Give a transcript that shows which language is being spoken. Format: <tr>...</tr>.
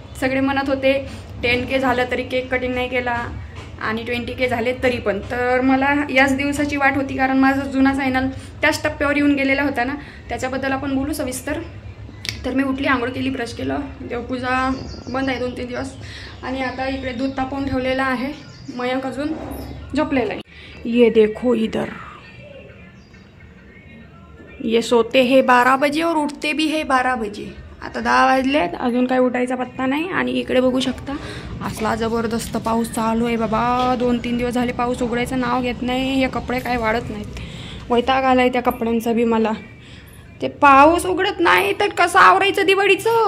<mr>सगळे म्हणत होते 10K झालं तरी केक कटिंग नाही केला आणि 20K झाले तरी पण. तर मला याच दिवसाची वाट होती, कारण माझा जुना चॅनल त्याच टप्प्यावर येऊन गेलेला होता ना. त्याच्याबद्दल आपण बोलू सविस्तर. तर मी उठली, आंघोळ केली, ब्रश केलं, देवपूजा बंद आहे 2-3 दिवस. आणि आता इकडे दूध तापवून ठेवलेलं आहे. मयंक अजून झोपलेला आहे.</mr> <hi>ये देखो इधर, ये सोते है 12 बजे और उठते भी है 12 बजे.</hi> <mr>आता 10 वाजलेत, अजून काय उठायचा पत्ता नाही. आणि इकडे बघू शकता, असला जबरदस्त पाऊस चालू आहे बाबा. 2-3 दिवस झाले पाऊस उघडायचं नाव घेत नाही. हे कपडे काय वाढत नाहीत. वैताग आलाय त्या कपड्यांचा बी मला. ते पाऊस उघडत नाही तर कसं आवरायचं दिवाळीचं.</mr>